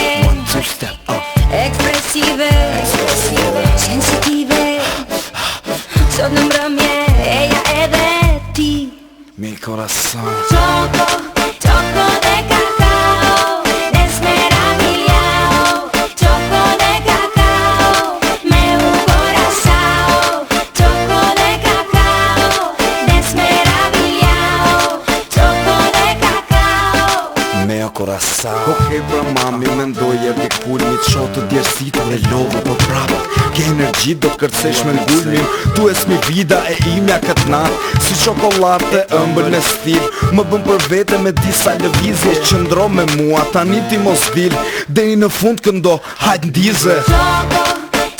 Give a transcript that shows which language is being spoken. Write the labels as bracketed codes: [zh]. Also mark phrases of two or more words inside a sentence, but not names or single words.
[en] 1, 2, step up. [sq] ekspresive, sensitive, sot në mbrëmje, eja edhe ti. [es] Mi corazon. Choco, choco de cacao, desmeravillao. Choco de cacao, meu corazao. Choco de cacao, desmeravillao. Choco de cacao. Meo corazao. [sq] Okej pra mami, mendoj e di kulmi të shotë të djerësit dhe lodhë për prapë. Ke energji do të kërcesh me ngulmin. [es] Tu es mi vida [sq] e imja këtë natë. Si çokolate ëmbël me stil. Më bën për vete me disa lëvizje. Qëndro me mua, tani ti mos vil. Deri në fund këndo, hajt ndize. [es] Choco,